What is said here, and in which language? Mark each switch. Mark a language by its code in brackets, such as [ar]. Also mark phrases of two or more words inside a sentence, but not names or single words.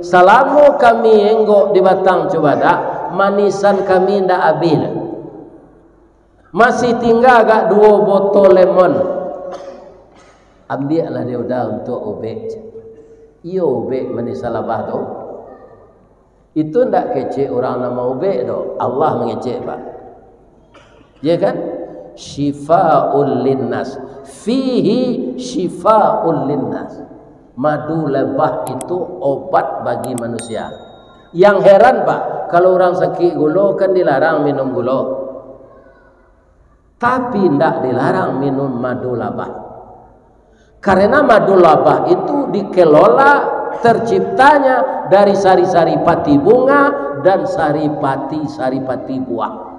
[min] Selama kami enggok di batang cuba dah, manisan kami ndak habis. Masih tinggal agak 2 botol lemon. Ambil lah dia udah untuk ubek. Iyo ubek manis labah tu. Itu ndak kecek orang nama ubek tu. Allah mengecek pak. Ya kan? [ar] شفاء للناس، فيه شفاء للناس. [id] Madu lebah itu obat bagi manusia. Yang heran pak, kalau orang sakit gula kan dilarang minum gula, tapi tidak dilarang minum madu labah. Karena madu labah itu dikelola terciptanya dari sari-sari pati bunga dan sari-pati buah.